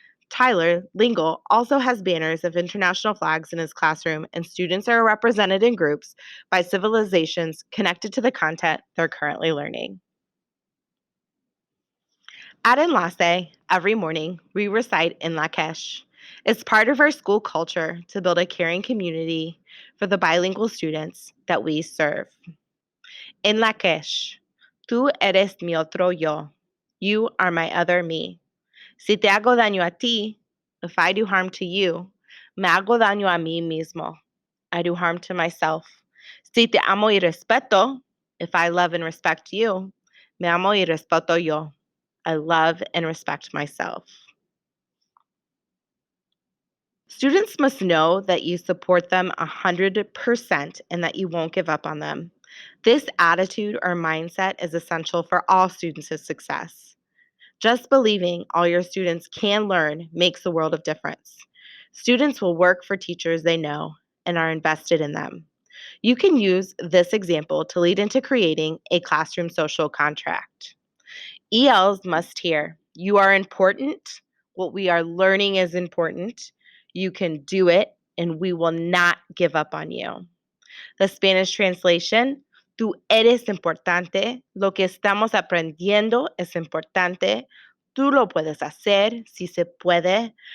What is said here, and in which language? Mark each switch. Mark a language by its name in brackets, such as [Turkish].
[English] Tyler Lingle also has banners of international flags in his classroom, and students are represented in groups by civilizations connected to the content they're currently learning. At Enlace, every morning, we recite in Lakesh. It's part of our school culture to build a caring community for the bilingual students that we serve. [Spanish] En Lakesh, tú eres mi otro yo. [English] You are my other me. [Spanish] Si te hago daño a ti, [English] if I do harm to you, [Spanish] me hago daño a mí mismo. [English] I do harm to myself. [Spanish] Si te amo y respeto, [English] if I love and respect you, [Spanish] me amo y respeto yo. [English] I love and respect myself. Students must know that you support them 100% and that you won't give up on them. This attitude or mindset is essential for all students' success. Just believing all your students can learn makes a world of difference. Students will work for teachers they know and are invested in them. You can use this example to lead into creating a classroom social contract. ELs must hear, you are important. What we are learning is important. You can do it, and we will not give up on you. The Spanish translation, [Spanish] tú eres importante. Lo que estamos aprendiendo es importante. Tú lo puedes hacer, si se puede.